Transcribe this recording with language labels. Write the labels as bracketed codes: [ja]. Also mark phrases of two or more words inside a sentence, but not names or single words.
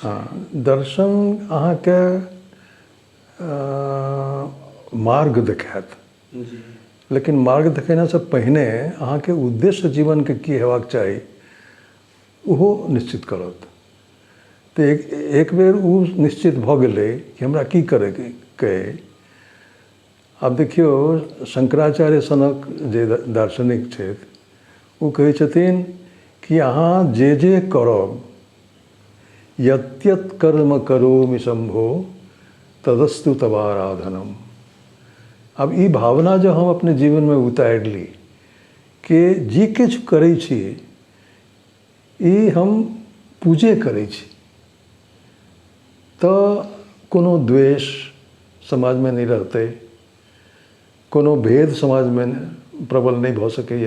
[mai] हाँ, दर्शन अहाँके मार्ग देखायत, लेकिन मार्ग देखेनासँ पहिने अहाँके उद्देश्य जीवनके की हेबाक चाही ओहो निश्चित करत। तो एक बेर वो निश्चित भऽ गेलै कि हमरा की करैके। आब देखियौ, शंकराचार्य सनक जे दार्शनिक छथि वो कहै छथिन कि अहाँ जे करब, [sa] यत् कर्म करोमि शंभो तदस्तु तवाराधनम। [mai] अब ई भावना जो हम अपने जीवन में उतारि ली कि जे किछु करै छी ई हम पूजे करै छी, तो कोनो द्वेष समाज में नहीं रहते, कोनो भेद समाज में प्रबल नहीं भऽ सकैए।